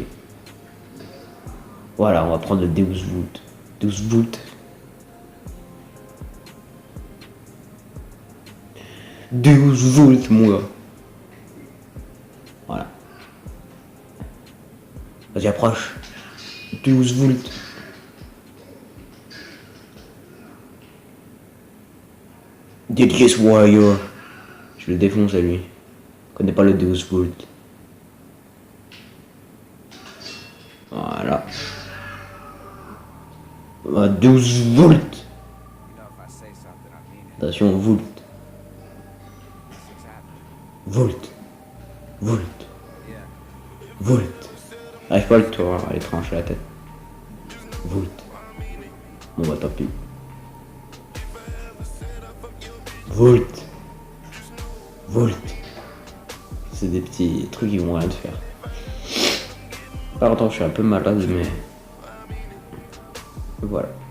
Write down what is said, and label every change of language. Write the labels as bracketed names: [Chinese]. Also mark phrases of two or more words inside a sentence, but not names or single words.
[French] Voilà, on va prendre le Deus Vult. Deus Vult. Deus Vult, moi. Voilà. Vas-y, approche. Deus Vult. DDS Warrior. Je le défonce à lui. Je connais pas le Deus Vult. Voilà. Deus Vult. Attention, Vult. Vult. Vult. Vult. Arrive pas le tour, allez trancher la tête. Vult. Bon bah tant pis. Vult. Vult. C'est des petits trucs qui vont rien te faire. Par contre, je suis un peu malade, mais voilà.